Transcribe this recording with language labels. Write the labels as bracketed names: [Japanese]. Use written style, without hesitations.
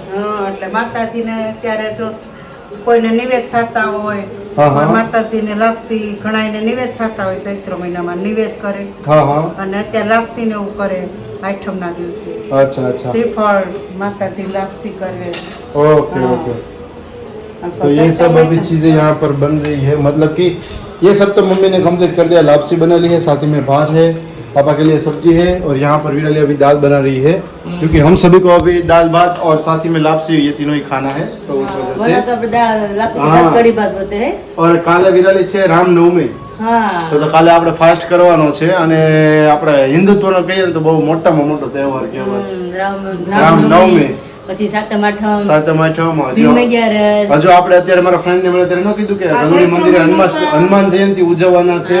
[Gujarati] હા એટલે માતાજીને ત્યારે જો કોઈને નિવેદ થતા હોય હા, હા. માતાજીને લાપસી ઘણાયને નિવેદ થતા હોય ચૈત્ર મહિનામાં નિવેદ કરે હા હા અને અત્યારે લાપસી ને એવું કરે આઠમના દિવસે [Hindi] अच्छा अच्छा [Gujarati] શ્રીફળ માતાજી લાપસી કરે [Hindi] ओके ओके तो ये सब अभी चीज़ें यहाँ पर बन रही है मतलब कि ये सब तो मम्मी ने कंप्लीट कर दिया लापसी बना ली है साथ ही में भात है पापा के लिए सब्जी है और यहाँ पर विराली अभी दाल बना रही है क्योंकि हम सभी को अभी दाल भात और साथ ही में लापसी ये तीनों ही खाना है तो उस वजह साथ कड़ी भात होते हैं [Gujarati] और કાલે વિરાલી છે રામનવમી હા તો કાલે આપણે ફાસ્ટ કરવાનો છે અને આપણે હિન્દુત્વનો કહીએ ને તો બહુ મોટામાં મોટો તહેવાર કહેવાય રામનવમી. પછી સાતમ આઠમ સાતમ આઠમ ભીમ અગિયારસ હજુ આપણે અત્યારે મારા ફ્રેન્ડ ને મને અત્યારે ન કીધું કે ગલોડી મંદિરે હનુમાન જયંતિ ઉજવવાના છે